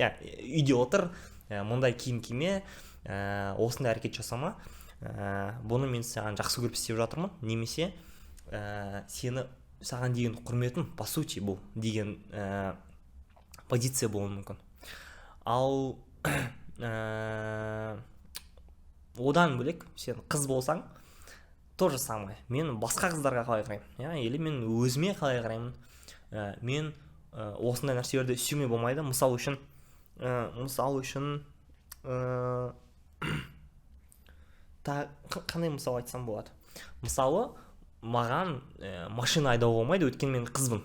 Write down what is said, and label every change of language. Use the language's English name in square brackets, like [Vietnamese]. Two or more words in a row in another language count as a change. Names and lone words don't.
[Kazakh] Үйде отыр, мұндай киім киме, осындай әрекет жасама, бұны мен саған жақсы көріп істеп жатырмын, немесе сені саған деген құрметім, [Russian] по сути, [Kazakh] бұл деген позиция болуы мүмкін. Ал одан бөлек, сен қыз болсаң, [Russian] то же самое. [Kazakh] Мен басқа қыздарға қалай қараймын, или мен өзіме қалай қараймын. Мен осындай нәрселерді істеуме болмайды. Мысалы үшін қандай мысал айтсам болады? Мысалы, маған машина айдауға болмайды, өйткені мен қызбын.